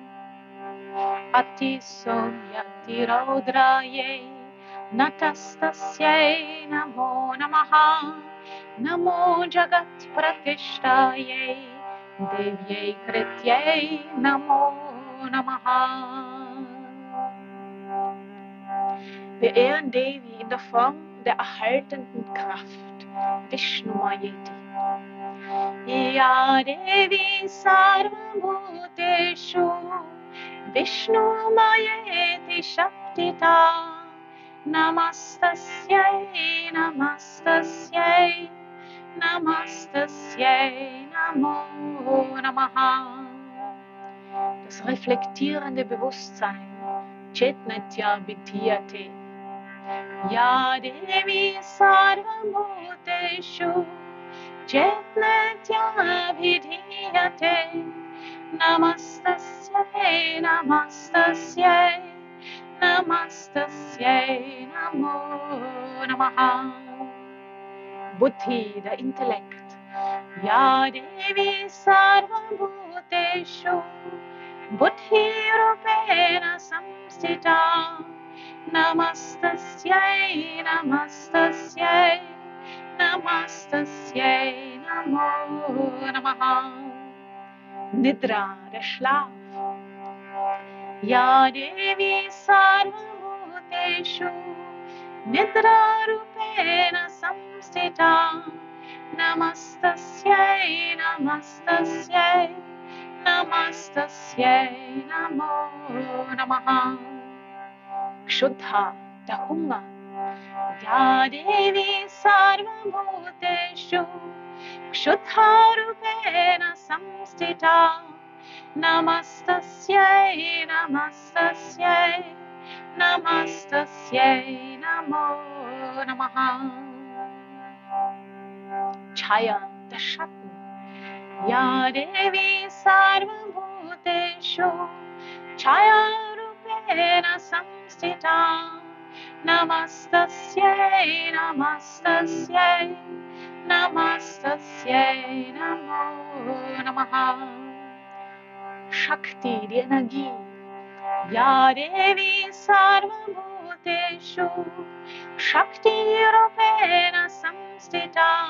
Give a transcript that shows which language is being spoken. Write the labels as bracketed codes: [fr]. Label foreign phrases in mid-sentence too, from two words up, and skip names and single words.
[sa] अतिसौम्याति रौद्रायै नतास्तस्यै नमो नमः नमो जगत् प्रतिष्ठायै देव्यै कृत्यै नमो नमः. [de] Wir ehren Devi in der Form der erhaltenden Kraft, [sa] विष्णु मायेति. या देवी सर्वभूतेषु विष्णु मायेति शब्दिता नमस्तस्यै नमस्तस्यै नमस्तस्यै नमो नमः. [de] Das reflektierende Bewusstsein, [sa] चेतनेत्य विधीयते. या देवी सर्वभूतेषु चेतनेत्य विधीयते नमस्तस्यै नमस्तस्यै नमस्तस्यै नमो नमः. Buddhi, [de] der Intellekt. [sa] या देवी सर्वभूतेषु बुद्धि रूपेण संस्थिता नमस्तस्यै नमस्तस्यै नमस्तस्यै नमो नमः. Nidra, [de] der Schlaf. [sa] या देवी सर्वभूतेषु निद्रा रूपेण संस्थिता नमस्तस्यै नमस्तस्यै नमस्तस्यै नमो नमः. Kshuddha, [de] der Hunger. [sa] या देवी सर्वभूतेषु क्षुधा रूपेण संस्थिता नमस्तस्यै नमस्तस्यै नमस्तस्यै नमो नमः. Chaya, [de] der Schatten. [sa] या देवी सर्वभूतेषु छायारूपेण संस्थिता नमस्तस्यै नमस्तस्यै नमस्तस्यै नमो नमः शक्ति एनर्जी या देवी सर्वभूतेषु शक्तिरूपेण संस्थिता